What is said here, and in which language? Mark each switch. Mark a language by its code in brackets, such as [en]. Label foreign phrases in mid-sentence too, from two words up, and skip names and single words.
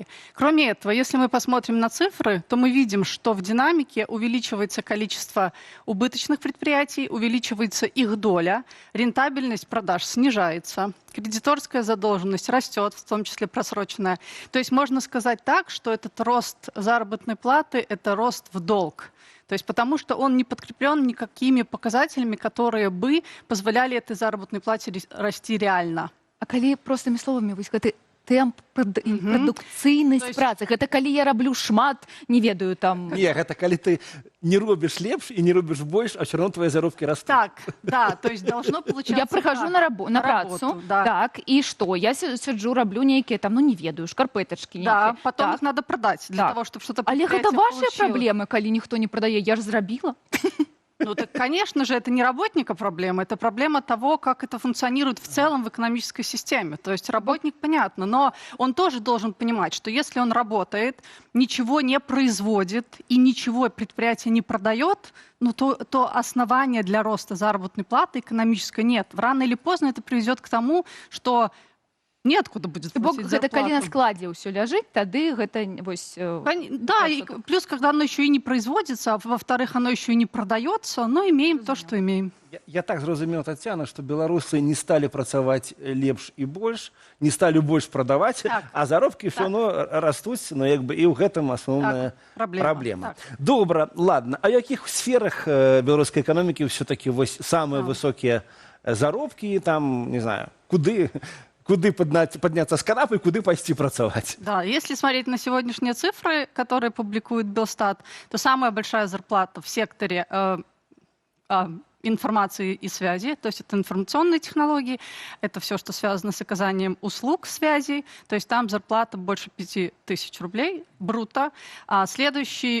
[ru] Кроме этого, если мы посмотрим на цифры, то мы видим, что в динамике увеличивается количество убыточных предприятий, увеличивается их доля, рентабельность продаж снижается, кредиторская задолженность растет, в том числе просроченная. То есть можно сказать так, что этот рост заработной платы – это рост в долг. То есть потому что он не подкреплен никакими показателями, которые бы позволяли этой заработной плате расти реально. [be] А калі простымі словамі вось гэты тэмп прадукцыйнасць працы, гэта калі я раблю шмат, не ведаю там... Не, гэта калі ты не робишь лепш и не робишь больше, [ru] а все равно твои [be] заробки растут. [ru] Так, да, то есть должно получаться. Я прихожу на працу, да. Так, и что? [be] Я сиджу, раблю некие там, ну не ведаю, шкарпеточки некие. [ru] Да, потом так. Их надо продать для того, чтобы что-то предприятие получило. [be] Але гэта ваши [ru] получило. [be] проблемы, калі ніхто не продае, я ж зрабіла. [ru] Ну, так, конечно же, это не работника проблема, это проблема того, как это функционирует в целом в экономической системе. То есть работник, понятно, но он тоже должен понимать, что если он работает, ничего не производит и ничего предприятие не продает, ну, то основания для роста заработной платы экономической нет. Рано или поздно это приведет к тому, что неоткуда будет платить [be] Гэта [ru] зарплату. [be] калі на складзе ўсё ляжыць, тады гэта вось... [ru] Да, и плюс, когда оно еще и не производится, а во-вторых, оно еще и не продается, но имеем то, что имеем. [be] Я так зразумеў, Тацяна, што беларусы не сталі працаваць лепш і больш, не сталі больш прадаваць, Так. а заробкі ўсё одно растуць, но як бы і ў гэтым асноўная праблема. Добра, ладно. А ў якіх сферах беларускай эканомікі ўсё-такі вось самыя высокія заробкі, там, не знаю, куды [ru] подняться с [be] канапы, куды пойти працаваць? [ru] Да, если смотреть на сегодняшние цифры, которые публикует Белстат, то самая большая зарплата в секторе информации и связи, то есть это информационные технологии, это все, что связано с оказанием услуг связи, то есть там зарплата больше 5000 рублей бруто, а следующий...